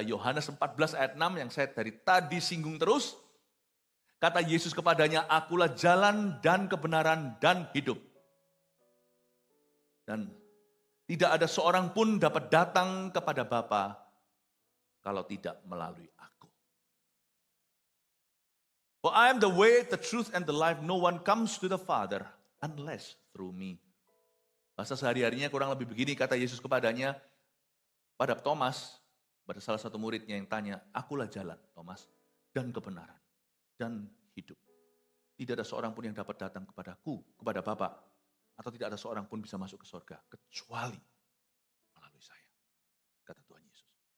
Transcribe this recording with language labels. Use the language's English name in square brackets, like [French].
[Indonesian] Yohanes 14 ayat 6 yang saya dari tadi singgung terus. Kata Yesus kepadanya, akulah jalan dan kebenaran dan hidup. Dan tidak ada seorang pun dapat datang kepada Bapa kalau tidak melalui aku. [English] For I am the way, the truth, and the life. No one comes to the Father unless through me. [Indonesian] Bahasa sehari-harinya kurang lebih begini, kata Yesus kepadanya, pada Thomas, pada salah satu muridnya yang tanya, akulah jalan, Thomas, dan kebenaran, dan hidup. Tidak ada seorang pun yang dapat datang kepadaku, kepada Bapa, atau tidak ada seorang pun bisa masuk ke surga, kecuali melalui saya, kata Tuhan Yesus.